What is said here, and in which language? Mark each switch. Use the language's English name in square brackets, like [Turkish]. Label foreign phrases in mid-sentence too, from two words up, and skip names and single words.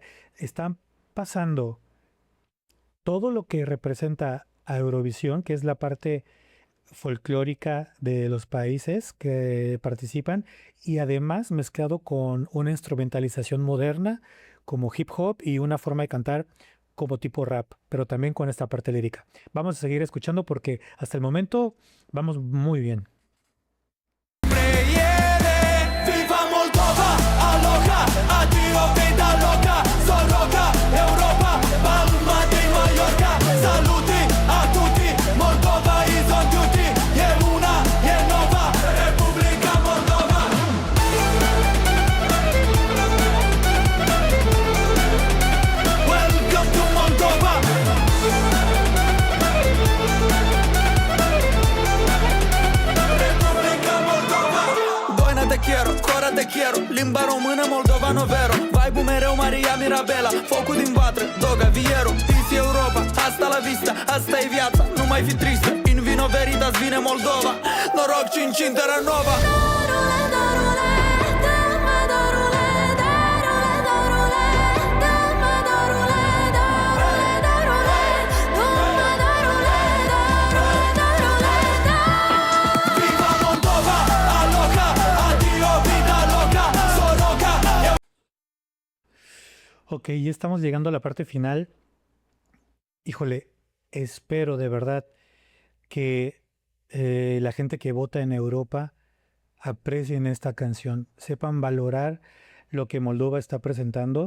[Spanish] Están pasando todo lo que representa a Eurovisión, que es la parte folclórica de los países que participan, y además mezclado con una instrumentalización moderna como hip hop y una forma de cantar como tipo rap, pero también con esta parte lírica. Vamos a seguir escuchando porque hasta el momento vamos muy bien. Viva Moldova, aloha, adio vida loca, Soroka, Europa, Palma de Mallorca, [Italian] saluti a tutti, [English] Moldova is on duty, [Italian] e una, e nova, Repubblica Moldova. [English] Welcome to Moldova. [Italian] Repubblica Moldova. [Spanish] Doina te quiero, cora te quiero, [Romanian] limba română [Italian] moldovano vero, [Romanian] vibe-ul mereu Maria Mirabela, focul din vatră, Doga Viero, [Spanish] Peace Europa, hasta la vista, [Romanian] asta e viața, nu mai fi tristă, [Latin] in vino veritas [Romanian] vine Moldova, noroc Cincin Terra Nova. [Spanish] Viva Moldova, aloha, adio vida loca, Soroka. Ok, ya estamos llegando a la parte final. Híjole, espero de verdad que la gente que vota en Europa aprecien esta canción, sepan valorar lo que Moldova está presentando.